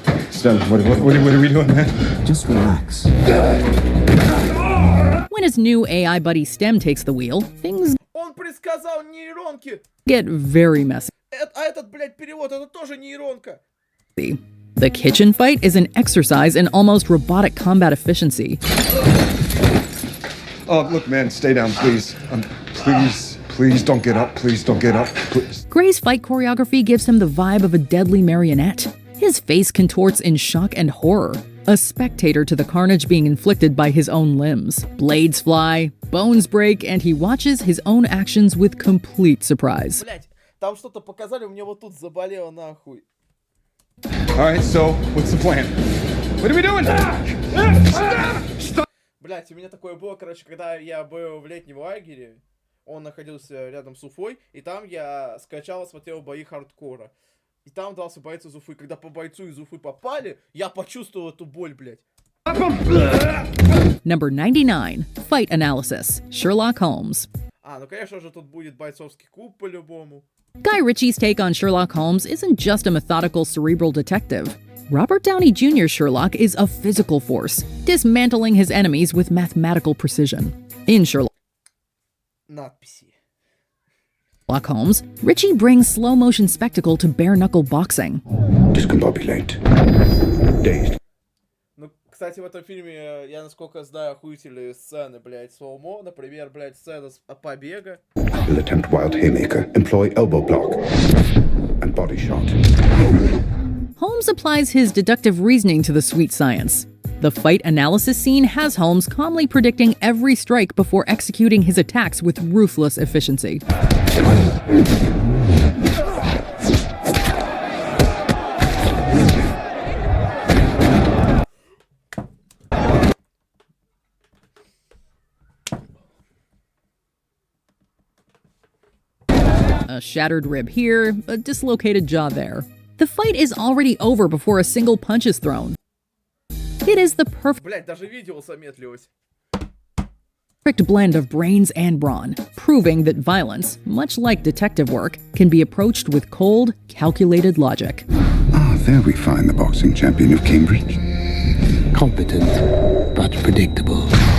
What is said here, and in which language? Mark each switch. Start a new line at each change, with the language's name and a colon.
English: Stan, what are we doing, man? Just relax. When his new AI buddy STEM takes the wheel, things
Russian: Он предсказал нейронки!
English: get very messy.
Russian: А этот, блядь, перевод, это тоже нейронка.
English: The kitchen fight is an exercise in almost robotic combat efficiency. Oh, look, man, stay down, please. Please don't get up. Please don't get up. Please. Gray's fight choreography gives him the vibe of a deadly marionette. His face contorts in shock and horror, a spectator to the carnage being inflicted by his own limbs. Blades fly, bones break, and he watches his own actions with complete surprise.
Russian: Блядь, там что-то показали, у меня вот тут заболело нахуй.
English: All right, so what's the plan? What are we doing?
Russian: Блядь, у меня такое было, короче, когда я был в летнем лагере, он находился рядом с Уфой, и там я скачал и смотрел бои хардкора. И там дрался бойец из Уфы. Когда по бойцу из Уфы попали, я почувствовал эту боль, блядь.
English: Number 99, Fight Analysis, Sherlock Holmes.
Russian: Ну конечно же тут будет бойцовский клуб по-любому.
English: Guy Ritchie's take on Sherlock Holmes isn't just a methodical cerebral detective. Robert Downey Jr.'s Sherlock is a physical force, dismantling his enemies with mathematical precision. In Sherlock
Russian: Надписи.
English: Holmes, Ritchie brings slow-motion spectacle to bare-knuckle boxing. Discombobulate. Dazed.
Russian: Ну, кстати, в этом фильме, я насколько знаю, охуительные сцены, блядь, слоумо. Например, блядь, сцена с побега.
English: Will attempt wild haymaker. Employ elbow block. And body shot. Holmes applies his deductive reasoning to the sweet science. The fight analysis scene has Holmes calmly predicting every strike before executing his attacks with ruthless efficiency. A shattered rib here, a dislocated jaw there. The fight is already over before a single punch is thrown. It is the
Russian: Блядь, даже видео замедлилось.
English: perfect blend of brains and brawn, proving that violence, much like detective work, can be approached with cold, calculated logic. There we find the boxing champion of Cambridge. Competent, but predictable.